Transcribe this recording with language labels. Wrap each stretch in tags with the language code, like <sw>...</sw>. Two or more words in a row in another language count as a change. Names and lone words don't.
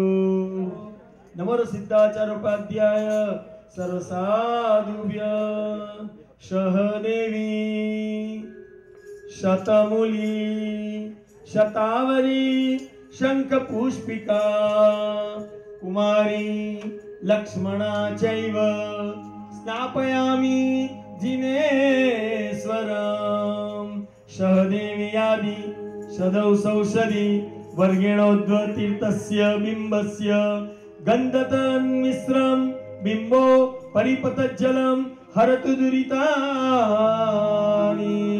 <sa>નમો સિદ્ધાચાર્યોપાધ્યાય સર્વ સાધુભ્ય સહદેવી શતમૂલી શતાવરી શંખ પુષ્પિકા કુમારી લક્ષ્મણા ચૈવ સ્નાપયામિ जिनेश्वरं सहदेव्यादि सदौ सौषधि वर्गेणोद्वतीर्थस्य बिम्बस्य गन्धतन्मिश्रं बिम्बो परिपतज्जलं हरतु दुरितानि.</sa>